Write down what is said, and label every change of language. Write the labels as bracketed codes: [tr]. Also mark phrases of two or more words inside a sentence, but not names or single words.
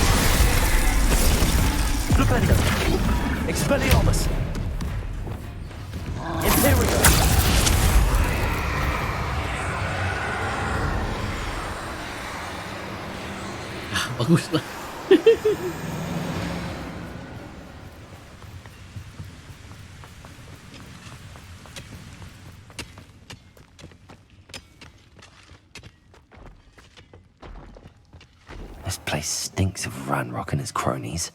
[en] Propendo! Expelliarmus! Imperial! [id] Bagus lah. [en] This place stinks of Ranrock and his cronies.